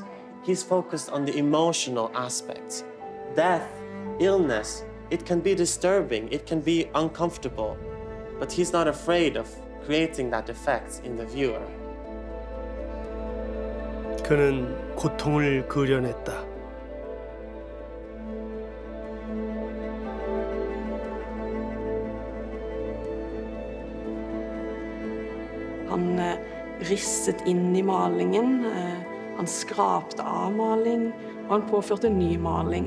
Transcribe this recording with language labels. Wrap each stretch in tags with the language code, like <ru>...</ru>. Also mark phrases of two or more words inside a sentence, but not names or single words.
<en>He's focused on the emotional aspects. Death, illness, it can be disturbing, it can be uncomfortable, but he's not afraid of creating that effect in the viewer.</en> <ko>그는 고통을 그려냈다.</ko> <no>Han risset inn i malingen, han skrapte av maling, og han påførte ny maling.</no>